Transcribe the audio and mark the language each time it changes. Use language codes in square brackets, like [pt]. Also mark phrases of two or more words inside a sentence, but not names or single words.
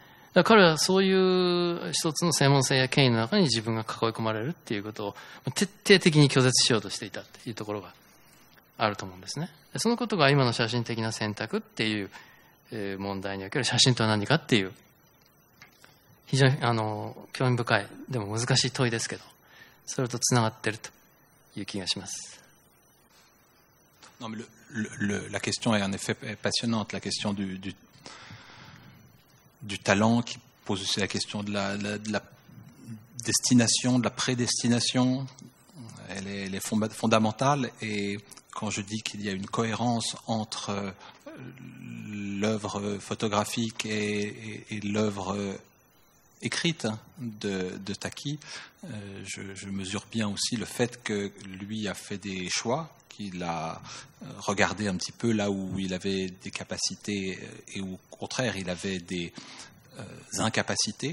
[ja] だから彼はそういう一つの専門性や権威の中に自分が囲い込まれるっていうことを徹底的に拒絶しようとしていたっていうところがあると思うんですね。そのことが今の写真的な選択っていう問題における写真とは何かっていう非常に興味深いでも難しい問いですけど、それとつながっているという気がします。 [fr] Non, mais la question est en effet passionnante, la question du talent qui pose aussi la question de la destination, de la prédestination. Elle est fondamentale, et quand je dis qu'il y a une cohérence entre l'œuvre photographique et l'œuvre écrite de Taki, je mesure bien aussi le fait que lui a fait des choix, qu'il a regardé un petit peu là où il avait des capacités et où, au contraire, il avait des incapacités.